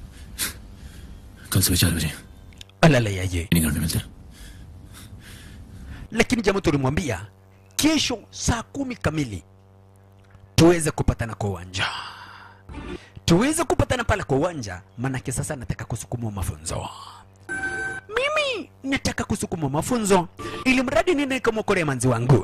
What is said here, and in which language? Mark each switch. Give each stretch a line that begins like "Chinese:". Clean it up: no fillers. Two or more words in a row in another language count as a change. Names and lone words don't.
Hindi: कल सुबह 4 बजे Alala yaye.
English: training ground
Hindi: में मिलते हैं.
Swahili: lakini jamaa tulimwambia kesho saa 10 kamili tuweze kupatana kwa uwanja. Tuweze kupatana pale kwa uwanja, manake sasa nataka kusukuma mafunzo. Mimi nataka kusukuma mafunzo ili mradi nini kama kore manzi wangu.